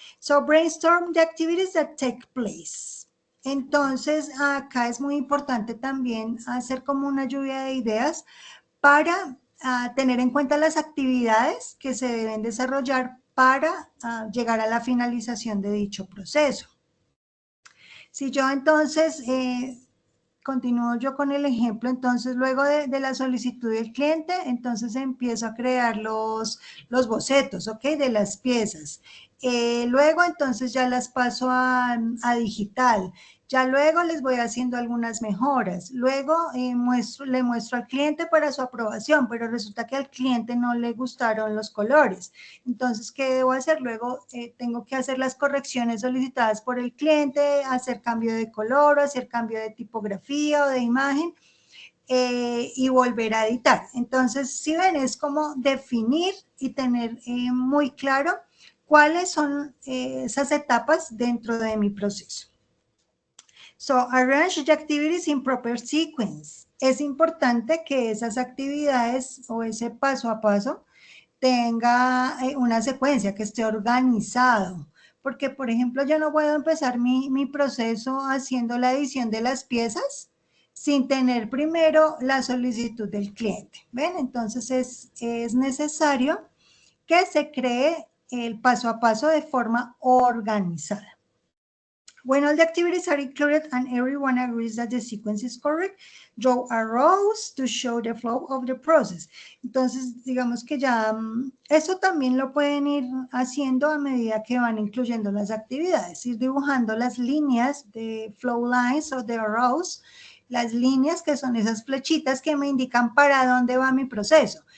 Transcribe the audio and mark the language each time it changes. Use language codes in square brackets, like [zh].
[en] So brainstorm the activities that take place. [es] Entonces acá es muy importante también hacer como una lluvia de ideas para tener en cuenta las actividades que se deben desarrollar para llegar a la finalización de dicho proceso. Si yo entonces, continúo yo con el ejemplo, entonces luego de la solicitud del cliente, entonces empiezo a crear los bocetos, ¿ok? De las piezas. Luego entonces ya las paso a digital. Ya luego les voy haciendo algunas mejoras. Luego le muestro al cliente para su aprobación, pero resulta que al cliente no le gustaron los colores. Entonces, ¿qué debo hacer? Luego tengo que hacer las correcciones solicitadas por el cliente, hacer cambio de color, hacer cambio de tipografía o de imagen y volver a editar. Entonces, si ven, es como definir y tener muy claro cuáles son esas etapas dentro de mi proceso. [en] So, arrange the activities in proper sequence. [es] Es importante que esas actividades o ese paso a paso tenga una secuencia, que esté organizado. Porque, por ejemplo, yo no puedo empezar mi proceso haciendo la edición de las piezas sin tener primero la solicitud del cliente. ¿Ven? Entonces es necesario que se cree el paso a paso de forma organizada. [en] When all the activities are included and everyone agrees that the sequence is correct, draw arrows to show the flow of the process. [es] Entonces, digamos que ya eso también lo pueden ir haciendo a medida que van incluyendo las actividades, ir dibujando las líneas de [en] flow lines [es] o de arrows, las líneas que son esas flechitas que me indican para dónde va mi proceso.